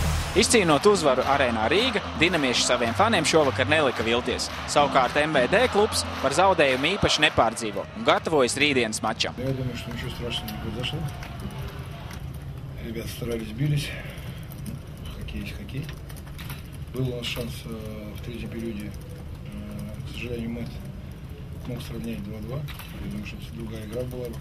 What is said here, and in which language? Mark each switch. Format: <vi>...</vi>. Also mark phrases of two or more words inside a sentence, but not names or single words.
<lv>Izcīnot uzvaru Arēnā Rīga, dinamieši saviem faniem šovakar nelika vilties. Savukārt MVD klubs par zaudējumu īpaši nepārdzīvo un gatavojas rītdienas mačam.</lv> <ru>Я думаю, что ничего страшного не произошло. Ребята старались, бились. Хоккей есть хоккей. Был у нас шанс в третьем периоде. К сожалению, Мэтт мог сравнять 2-2. Я думаю, что другая игра была бы.</ru>